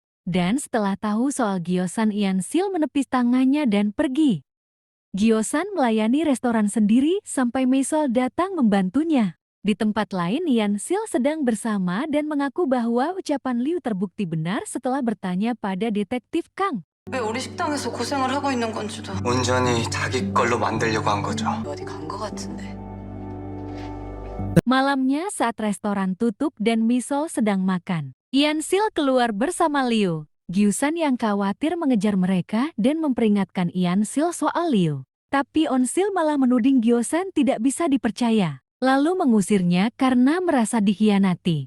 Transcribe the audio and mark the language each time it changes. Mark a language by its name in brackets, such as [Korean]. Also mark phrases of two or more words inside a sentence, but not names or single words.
[Indonesian] Dan setelah tahu soal Gyosan, Yansil menepis tangannya dan pergi. Gyosan melayani restoran sendiri sampai Maisol datang membantunya. Di tempat lain, Yansil sedang bersama dan mengaku bahwa ucapan Liu terbukti benar setelah bertanya pada detektif Kang. [Korean] 왜 우리 식당에서 고생을 하고 있는 건지도 온전히 자기 걸로 만들려고 한 거죠. 어디 간 거 같은데. [Indonesian] Malamnya saat restoran tutup dan Misol sedang makan, Yansil keluar bersama Liu. Gyosan yang khawatir mengejar mereka dan memperingatkan Yansil soal Liu. Tapi Onsil malah menuding Gyosan tidak bisa dipercaya, lalu mengusirnya karena merasa dikhianati.